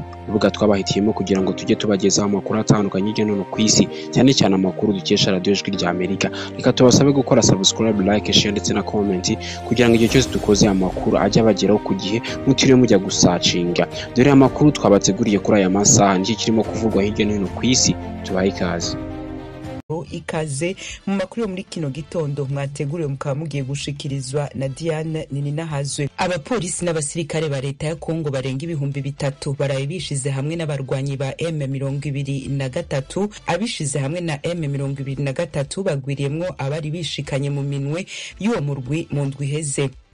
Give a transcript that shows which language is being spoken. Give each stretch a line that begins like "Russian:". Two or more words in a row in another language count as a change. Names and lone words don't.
Kinyarwanda: Urubuga twabahitiyemo kugira ngo tujye tubagezaho amakuru atandukanye hirya no hino ku isi, cyane cyane amakuru dukesha Radio Ijwi rya Amerika. Reka tubasabe gukora
English: subscribe, like, share
Kinyarwanda: ndetse na comment kugira ngo igihe cyose dukoze amakuru ajye abageraho ku gihe mutiriwe mujya gusacinga. Dore amakuru twabateguriye kuri aya masaha n'iki kirimo kuvugwa hirya no hino ku isi. Tubaye ikaze.
Rundi: Ikaze mu makuru yo muri kino gitondo mwateguriwe mukaba mugiye gushikirizwa na Diane Nininahazwe. Abapolisi n'abasirikare ba leta ya Kongo barenga 3,000 baraye bishize hamwe n'abarwanyi ba M23, abishize hamwe na M23 bagwiriyemwo abari bishikanye mu minwe y'uwo murwi mu ndwi heze.